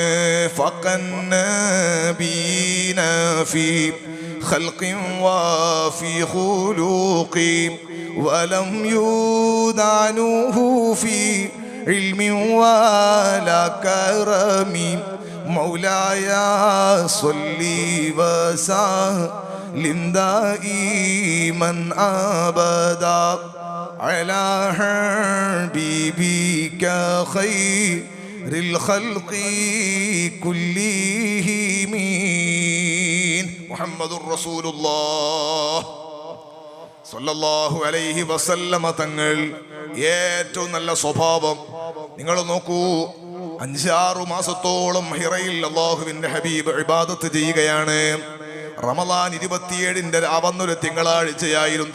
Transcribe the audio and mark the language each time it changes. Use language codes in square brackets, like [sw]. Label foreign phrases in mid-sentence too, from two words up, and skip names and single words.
[ar] فاق النبيين في خلق وفي خلق ولم يدانوه في علم ولا كرم مولاي صل وسلم دائما أبدا على حبيبك خير الخلق كلهم محمد رسول الله صلى الله عليه وسلم [ml] തങ്ങൾ ഏറ്റവും നല്ല സ്വഭാവം. നിങ്ങൾ നോക്കൂ, 5-6 മാസത്തോളം ഹിറയിൽ അല്ലാഹുവിന്റെ ഹബീബ് ഇബാദത്ത് ചെയ്യുകയാണ്. റമളാൻ 27-ന്റെ വന്നൊരു തിങ്കളാഴ്ചയായിരുന്നു.